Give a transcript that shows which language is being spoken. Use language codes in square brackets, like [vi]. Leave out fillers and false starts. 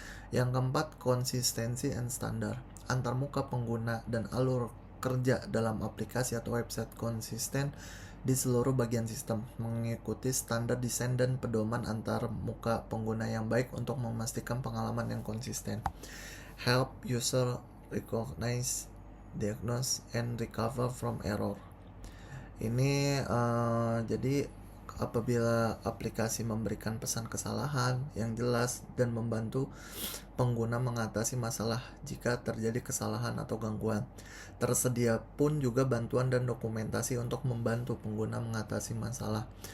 [id] Yang keempat, konsistensi and standar. Antarmuka pengguna dan alur kerja dalam aplikasi atau website konsisten di seluruh bagian sistem, mengikuti standar desain dan pedoman antar muka pengguna yang baik untuk memastikan pengalaman yang konsisten. [en] Help user recognize, diagnose, and recover from error. [id] Ini jadi apabila aplikasi memberikan pesan kesalahan yang jelas dan membantu pengguna mengatasi masalah jika terjadi kesalahan atau gangguan. Tersedia pun juga bantuan dan dokumentasi untuk membantu pengguna mengatasi masalah.